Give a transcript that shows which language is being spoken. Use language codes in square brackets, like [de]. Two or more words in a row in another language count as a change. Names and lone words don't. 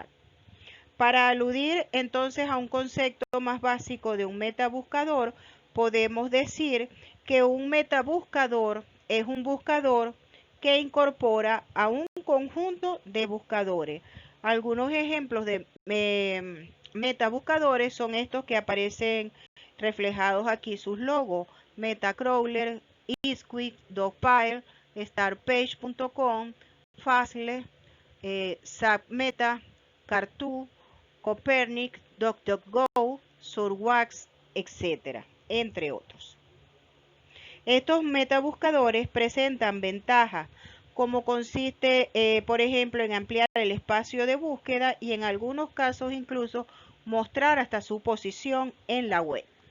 [es] Para aludir entonces a un concepto más básico de un metabuscador, podemos decir que un metabuscador es un buscador que incorpora a un conjunto de buscadores. Algunos ejemplos de metabuscadores son estos que aparecen reflejados aquí, sus logos: Metacrawler, Isquik, Dogpile, Startpage.com, Fastly, SubMeta, Cartoon, Copernic, DuckDuckGo, Surwax, etc., entre otros. Estos metabuscadores presentan ventajas, como consiste, por ejemplo, en ampliar el espacio de búsqueda y en algunos casos incluso mostrar hasta su posición en la web.